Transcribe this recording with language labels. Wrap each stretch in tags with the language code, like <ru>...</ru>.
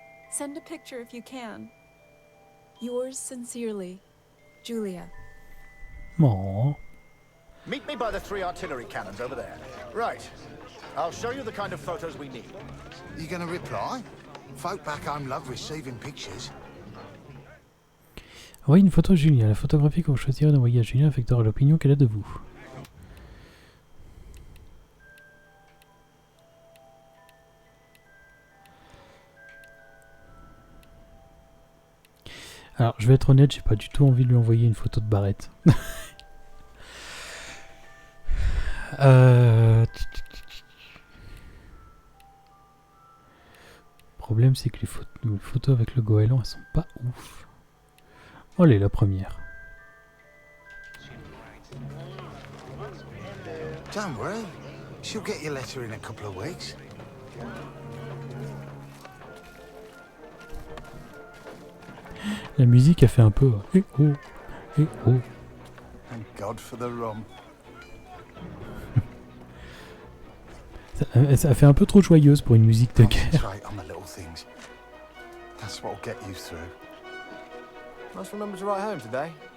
<en>Send a picture if you can. Yours sincerely, Julia. Aww. Meet me by the 3 artillery cannons over there. Right. I'll show you the kind of photos we need. You gonna reply? Folk back home love receiving pictures.</en> <fr>Envoyez une photo à Julia. La photographie que vous choisirez d'envoyer à Julia affectera l'opinion qu'elle a de vous. Alors, je vais être honnête, j'ai pas du tout envie de lui envoyer une photo de Barrett. Le problème, c'est que les photos avec le goéland, elles sont pas ouf. Allez, la première.</fr> <en>Don't worry. She'll get your letter in a couple of weeks.</en> <fr>La musique a fait un peu... Eh oh, eh oh.</fr> <en>Thank God for the rum.</en> <fr>Ça fait un peu trop joyeuse pour une musique de guerre.</fr> <en>Concentrate on the little things. That's what'll get you through. Must remember to write home today.</en>